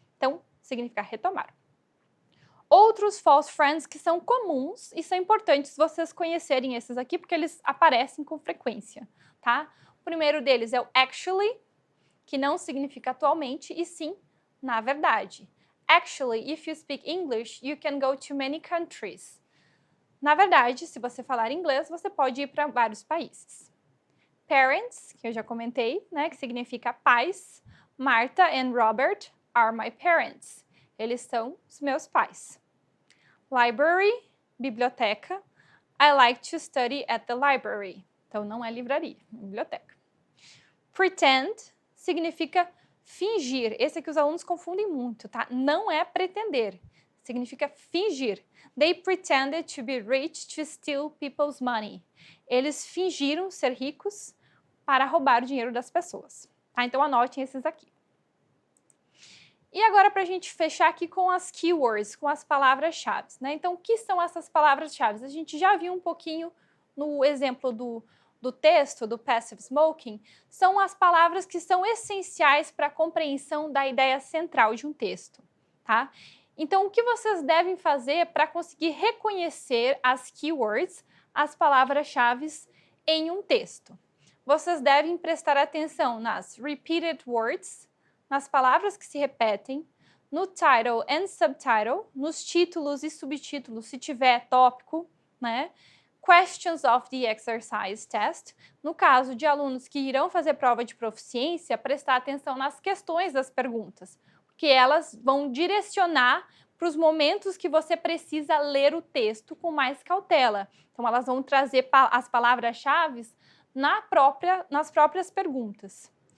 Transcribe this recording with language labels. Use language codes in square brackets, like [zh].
[pt] Então, significa retomar. Outros false friends que são comuns e são importantes vocês conhecerem esses aqui, porque eles aparecem com frequência, tá? O primeiro deles é o actually, que não significa atualmente, e sim, na verdade. [en] Actually, if you speak English, you can go to many countries. [pt] Na verdade, se você falar inglês, você pode ir para vários países. Parents, que eu já comentei, né, que significa pais. [en] Martha and Robert are my parents. [pt] Eles são os meus pais. [en] Library, biblioteca. I like to study at the library. [pt] Então, não é livraria, é biblioteca. Pretend significa fingir. Esse aqui os alunos confundem muito, tá? Não é pretender. Significa fingir. [en] They pretended to be rich to steal people's money. [pt] Eles fingiram ser ricos para roubar o dinheiro das pessoas. Tá? Então, anotem esses aqui. E agora, para a gente fechar aqui com as keywords, com as palavras-chave, né? Então, o que são essas palavras-chave? A gente já viu um pouquinho no exemplo do texto, do passive smoking, são as palavras que são essenciais para a compreensão da ideia central de um texto, tá? Então, o que vocês devem fazer para conseguir reconhecer as keywords, as palavras-chave em um texto? Vocês devem prestar atenção nas [en] repeated words, [pt] nas palavras que se repetem, no [en] title and subtitle, [pt] nos títulos e subtítulos, se tiver tópico, né? [en] Questions of the exercise test. [pt] No caso de alunos que irão fazer prova de proficiência, prestar atenção nas questões das perguntas, porque elas vão direcionar para os momentos que você precisa ler o texto com mais cautela. Então, elas vão trazer as palavras-chave nas próprias perguntas.